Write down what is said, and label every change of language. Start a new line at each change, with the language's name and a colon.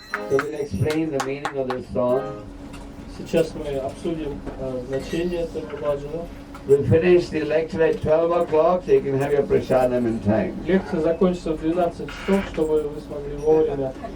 English: So we'll explain the meaning of this song.
Russian: Сейчас мы обсудим значение этого баджана.
English: We'll finish the lecture at 12 o'clock so you can have your prasadam in time.
Russian: Лекция закончится в 12 часов, чтобы вы смогли вовремя.